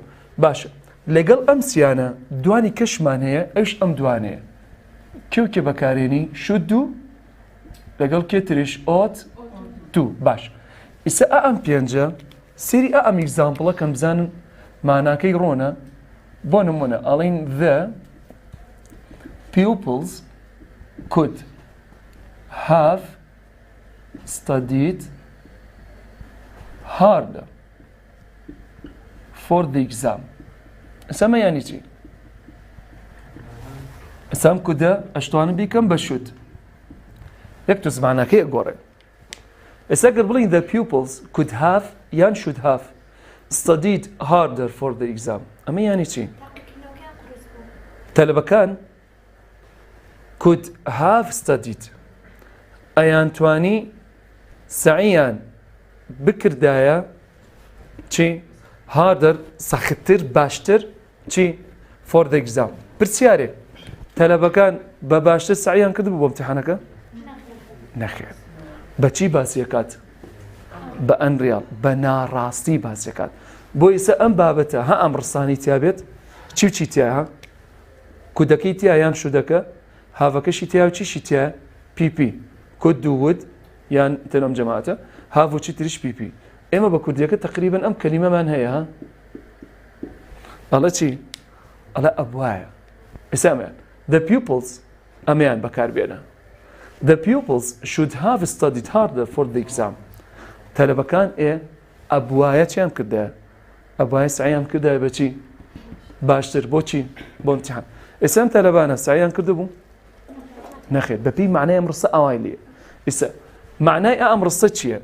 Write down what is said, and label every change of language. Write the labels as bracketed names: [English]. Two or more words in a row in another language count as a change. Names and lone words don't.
[Central Kurdish] باشە لەگەڵ ئەم سیانە دوانی کەشمان هەیە ئەوش ئەم دوانەیە کێوکێ بەکارێنی شود و لەگەڵ کێ تریش [English] ought to. [Central Kurdish] باش ئێستا ئەم پێنجە سری ئەم ئیگزامپڵە کەم بزانن ماناکەی ڕۆنە. بۆ نمونە ئەڵین [English] the pupils could have studied harder for the exam. [Central Kurdish] ئەسەمە یانی چی؟ ئەسەم کودە ئەشتوانم بیکەم بە شود. یەک تو زمانەکەی گۆڕێ. ئێستا گەر بڵین [English] the pupils could have [Central Kurdish] یان [English] should have studied harder for the exam. [Central Kurdish] ئەمە یانی چی؟ تەلەبەکان [English] could have studied [Central Kurdish] ئەیان توانی سعیان بکردایە چی؟ harder سەختتر باشتر چی؟ [English] for the exam. [Central Kurdish] پرسیارێ تەلەبەکان بە باشتر سعیان کرد بوو بۆ ئیمتیحانەکە؟ نەخێر. بەچی باسیەکات؟ بە ئەنڕیاڵ بە ناڕاستی باسیەکات. بۆ ئێستا ئەم بابەتە ها ئەم ڕستانی تیابێت چی و چی تایە؟ کودەکەی تیا یان شودەکە؟ هاڤەکەشی تیا و چیشی تایە؟ پیپی. کود و ود یان تەنەم جەماعەتە هاڤ و چی تریش پیپی. ئێمە بە کوردیەکە تقریبا ئەم کەلیمەمان هەیە ها؟ ئەڵە چی؟ ئەڵە ئەبوایە. ئێستا ئەمەیان [English] the pupils [Central Kurdish] ئەمەیان بەکاربێنە. [English] The pupils should have studied harder for the exam. [Central Kurdish] تەلەبەکان ئەبوایە چیان کردایە؟ ئەبوایە سعیان کردایە بەچی؟ باشتر. بۆچی؟ بۆ ئیمتیحان. ئێستا ئەم تەلەبانە سعیان کردبوو؟ نەخێر. بەپێی معنای ئەم ڕستە ئەوای لێیە. ئێستا معنای ئەم ڕستە چییە؟